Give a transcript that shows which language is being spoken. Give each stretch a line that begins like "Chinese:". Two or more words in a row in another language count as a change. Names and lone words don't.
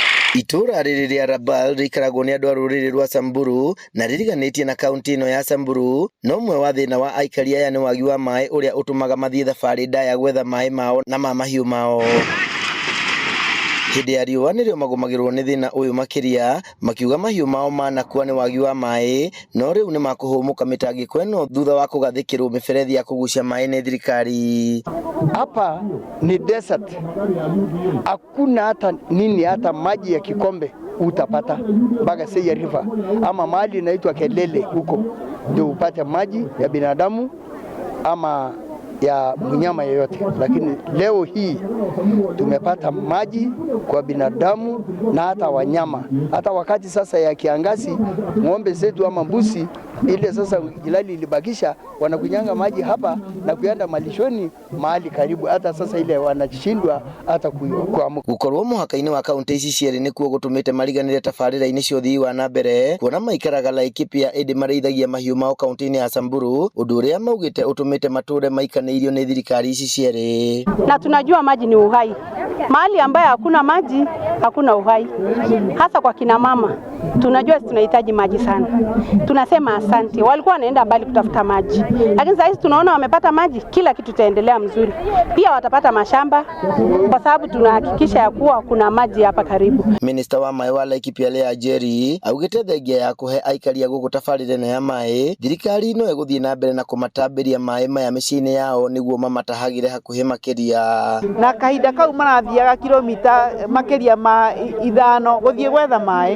Kikuyu: Itura rĩrĩa Rabal rikaragwo nĩ andũ a rũrĩrĩ rwa Samburu na ririganĩtie na kaunti ĩno ya Samburu, no ũmwe wa thĩna wa aikari aya nĩ wagi wa maĩ ũrĩa ũtũmaga mathiĩ thabarĩ ndaya gwetha maĩ mao na ma mahiũ mao. Hĩndĩ ya riũa nĩrĩo magomagĩrwo nĩ thĩna ũyũ makĩria, makiuga mahiũ mao manakua nĩ wagi wa maĩ, no rĩu nĩ makũhũmũka mĩtangĩko ĩno thutha wa kũgathĩkĩrwo mĩberethi ya kũgucia maĩ nĩ thirikari.
Swahili: Hapa ni desert. Hakuna hata nini, hata maji ya kikombe utapata mpaka Seya River ama mahali inaitwa Kelele huko ndio upate maji ya binadamu ama ya mnyama yeyote. Lakini leo hii tumepata maji kwa binadamu na hata wanyama. Hata wakati sasa ya kiangazi ng'ombe zetu ama mbuzi ile sasa Jilali ilibakisha wanakunyanga maji hapa na kuenda malishoni mahali karibu, hata sasa ile wanashindwa hata kuamuka.
Kikuyu: Gukorwo muhaka-inĩ wa kaunti ici cierĩ nĩkuo gũtũmĩte mariganĩre tabarĩra-inĩ cia ũthii wa na mbere, kuona maikaraga Laikipia ĩndĩ marĩithagia mahiũ mao kaunti-inĩ ya Samburu, ũndũ ũrĩa maugĩte ũtũmĩte matũũre maikanĩirio nĩ thirikari ici cierĩ.
Swahili: Na tunajua maji ni uhai. Mahali ambayo hakuna maji hakuna uhai, hasa kwa kina mama. Tunajua tunahitaji maji sana. Tunasema asante. Walikuwa wanaenda mbali kutafuta maji, lakini sasa tunaona wamepata maji, kila kitu taendelea mzuri. Pia watapata mashamba kwa sababu tunahakikisha ya kuwa kuna maji hapa karibu.
Kikuyu: Minister wa maĩ wa Laikipia Lea Njeri augĩte thengia ya kũhe aikari a gũkũ tabarĩra ya maĩ, thirikari no ĩgũthiĩ na mbere na kũmatambĩria maĩ maya mĩciĩ-inĩ yao nĩguo mamatahagĩre hakuhĩ makĩria. Na kahinda kau marathiaga kilomita makĩria ma 5 gũthiĩ gwetha maĩ.